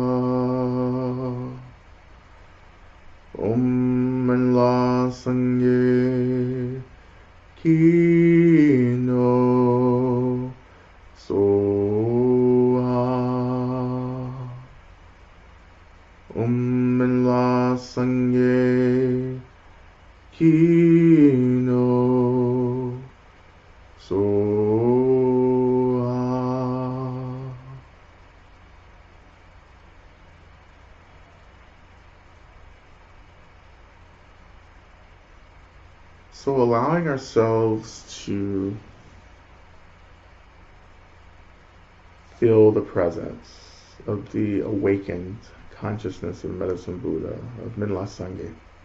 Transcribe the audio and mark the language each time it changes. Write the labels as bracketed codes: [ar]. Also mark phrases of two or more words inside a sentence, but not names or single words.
[bo] Om Minla Sangye Kino Soha. Om Minla Sangye Kino Soha. [en] So allowing ourselves to feel the presence of the awakened consciousness of Medicine Buddha, of Minla Sangye.